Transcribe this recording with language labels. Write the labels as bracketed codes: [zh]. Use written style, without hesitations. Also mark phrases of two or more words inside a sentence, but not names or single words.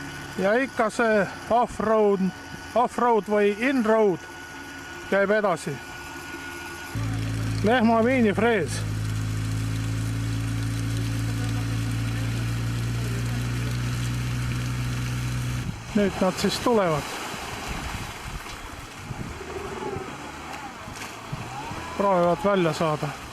[et] ja ikka see off-road või in-road käib edasi. Lehma miinifrees. Nüüd nad siis tulevad. Proovivad välja saada.